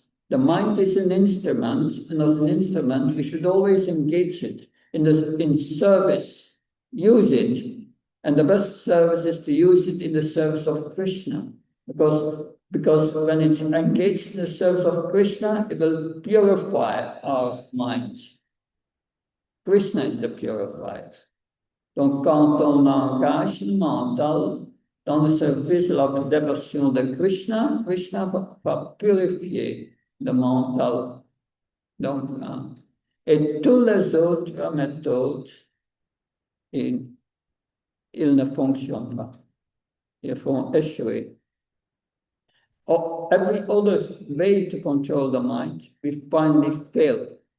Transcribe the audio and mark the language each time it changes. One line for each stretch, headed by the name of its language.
English: The mind is an instrument, and as an instrument, we should always engage it in service, use it. And the best service is to use it in the service of Krishna, because when it's engaged in the service of Krishna, it will purify our minds. Krishna is the purifier.
French: Donc, quand on engage le mental dans le service de la dévotion de Krishna, Krishna va purifier le mental. Donc, et toutes les autres méthodes, ils ne fonctionnent pas. Ils font échouer.
English: Every other way to control the mind, we finally fail.